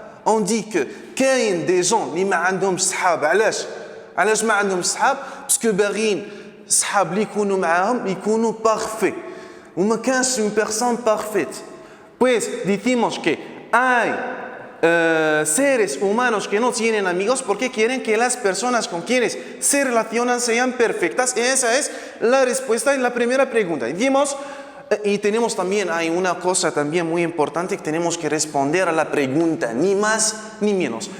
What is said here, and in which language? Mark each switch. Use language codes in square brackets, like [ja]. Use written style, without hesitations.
[fr] On dit que [ar] كاين [fr] des gens [ar] اللي ما عندهم صحاب. علاش ما عندهم صحاب؟ باسكو باغيين صحاب اللي يكونوا معاهم يكونوا parfaits. [fr] Uma cansa une personne parfaite. [es] Pues decimos que hay seres humanos que no tienen amigos porque quieren que las personas con quienes se relacionan sean perfectas. Y esa es la respuesta en la primera pregunta. Y tenemos también, hay una cosa también muy importante que tenemos que responder a la pregunta, ni más ni menos.